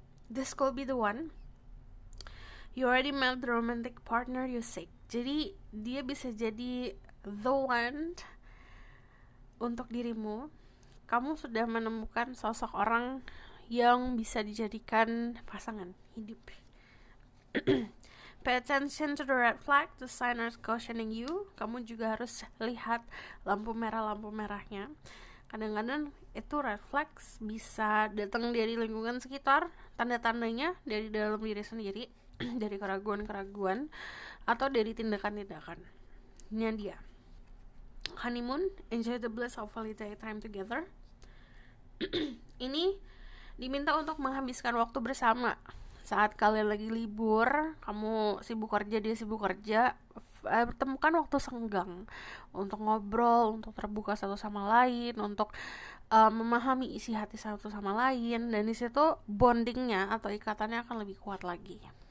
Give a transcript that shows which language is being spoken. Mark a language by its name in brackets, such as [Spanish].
[English] This could be the one. You already met the romantic partner you seek. [Indonesian] Jadi dia bisa jadi [English] the one [Indonesian] untuk dirimu. Kamu sudah menemukan sosok orang yang bisa dijadikan pasangan hidup. [English] Pay attention to the red flag, the signers cautioning you. [Indonesian] Kamu juga harus lihat lampu merahnya. Kadang-kadang itu red flags bisa datang dari lingkungan sekitar, tanda-tandanya dari dalam diri sendiri, dari keraguan-keraguan, atau dari tindakan-tindakannya dia. [English] Honeymoon, enjoy the bliss of holiday time together. [Indonesian] Ini diminta untuk menghabiskan waktu bersama. Saat kalian lagi libur, kamu sibuk kerja, dia sibuk kerja, temukan waktu senggang untuk ngobrol, untuk terbuka satu sama lain, untuk memahami isi hati satu sama lain, dan di situ bondingnya atau ikatannya akan lebih kuat lagi.